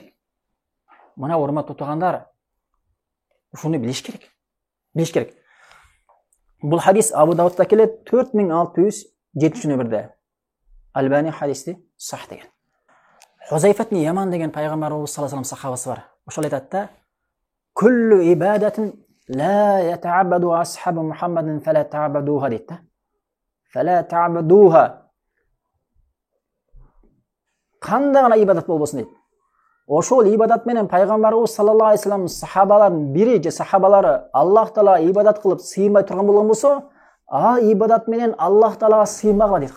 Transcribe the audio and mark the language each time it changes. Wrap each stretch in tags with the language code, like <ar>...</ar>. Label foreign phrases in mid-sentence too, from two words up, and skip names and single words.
<ky>Мына урматтуу туугандар, ушуну билиш керек. Билиш керек. Бул хадис Абу Даудда келет 4607 номерде. Албани хадисти сах деген. Хузайфат ибн Яман деген пайгамбарыбыз</ky> <ar>صلى الله عليه وسلم</ar> <ky>сахабасы бар. Ошол айтат да:</ky> <ar>"كل عبادة لا يتعبدها أصحاب محمد فلا تعبدوها"</ar> <ky>дейт да.</ky> <ar>فلا تعبدوها.</ar> <ky>Кандай гана ибадат болбосун дейт. Ошол ибадат менен пайгамбарыбыз</ky> <ar>صلى الله عليه وسلم</ar> <ky>сахабалардын бири же сахабалары Аллах Таала ибадат кылып сыйынбай турган болгон болсо, ал ибадат менен Аллах Таалага сыйынбагыла дейт.</ky>